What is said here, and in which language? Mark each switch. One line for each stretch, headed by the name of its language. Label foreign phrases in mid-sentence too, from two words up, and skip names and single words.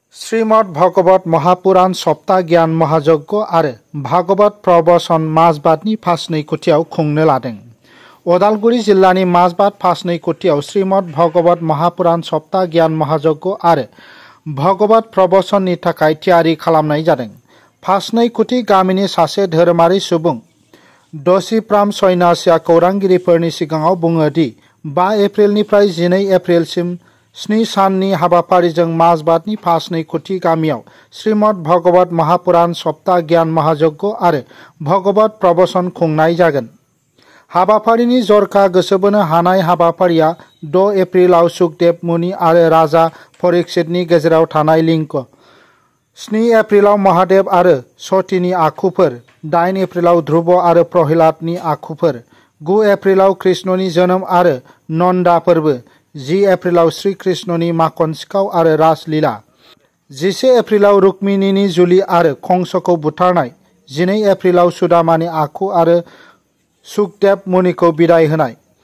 Bodo: श्रीमद् भागवत महापुराण सप्ता ज्ञान महायज्ञ आरो भागवत प्रवचन माजबादनि फासनै कोटियाव खुंनो लादों। उदालगुरि जिल्लानि माजबाद फासनै कोटियाव श्रीमद् भागवत महापुराण सप्ता ज्ञान महायज्ञ आरो भागवत प्रवचननि थाखाय थियारि खालामनाय जादों। फासनै कोटि गामिनि सासे धोरोमारि सुबुं दसिप्राम सन्यासिया खौरांगिरिफोरनि सिगाङाव बुङो दि 5 एप्रिलनिफ्राय 12 एप्रिलसिम 7 साननि हाबाफारिजों माजबादनि फासनै कोटि गामियाव श्रीमद् भागवत महापुराण सप्ता ज्ञान महायज्ञ आरो भागवत प्रवचन खुंनाय जागोन। हाबाफारिनि जरखा गोसो बोनो हानाय हाबाफारिया 6 एप्रिलाव सुखदेव मुनि आरो राजा परीक्षितनि गेजेराव थानाय लिंक, 7 एप्रिलाव महादेव आरो सतीनि आखुफोर, 8 एप्रिलाव ध्रुव आरो प्रहलादनि आखुफोर, 9 एप्रिलाव कृष्णनि जोनोम आरो नन्दा फोरबो, 10 एप्रिलाव श्री कृष्णनि माखन सिखाव आरो रासलीला, 11 एप्रिलाव रुक्मिणीनि जुलि आरो कंसखौ बुथारनाय, 12 एप्रिलाव सुदामानि आखु आरो सुखदेव मुनिखौ बिदाय होनाय।